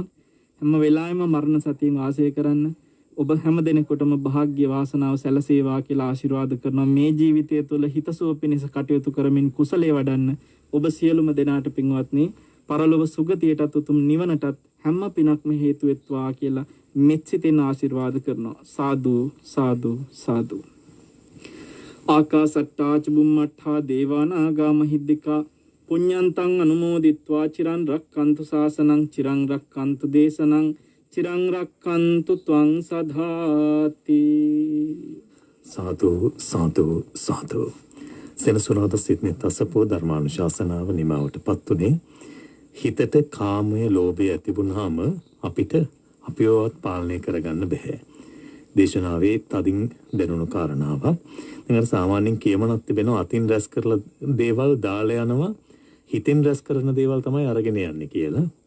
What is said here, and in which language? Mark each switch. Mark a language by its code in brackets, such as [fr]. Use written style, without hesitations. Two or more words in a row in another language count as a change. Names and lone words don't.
[si] හැම වෙලාවෙම මරණ සතියෙන් වාසය කරන්න ඔබ හැම දෙනෙකුටම වාසනාව වාසනාව සැලසේවා කියලා ආශිර්වාද කරනවා. මේ ජීවිතය තුළ හිතසුව පිණිස කටයුතු කරමින් කුසලයේ වඩන්න ඔබ සියලුම දෙනාට පින්වත්නි පරලොව සුගතියටත් උතුම් නිවනටත් හැම පිනක්ම හේතු වෙත්වා කියලා මෙත්සිතෙන් ආශිර්වාද කරනවා. සාදු සාදු සාදු. [pi] ආකාසට්ටා චුම්මට්ඨා දේවානාගා මහිද්దికා පුඤ්ඤන්තං අනුමෝදිත්වා චිරන් රක්칸තු ශාසනං චිරන් රක්칸තු දේශනං චිරන් රක්칸තු ත්වං සදාති. [si] සාදු සාදු සාදු. සෙනසුරාදා සිට්නිත් අසපුව ධර්මානුශාසනාව නිමවටපත් උනේ. හිතට කාමය ලෝභය ඇතිබුණාම අපිට අපිවවත් පාලනය කරගන්න බෑ. දේශනාවේ තදින් දැනුණු කාරණාවක්. දැන් සාමාන්‍යයෙන් කියමනක් තිබෙනවා අතින් රැස් කරලා දේවල් දාලා යනවා හිතෙන් රැස් කරන දේවල් තමයි අරගෙන යන්නේ කියලා.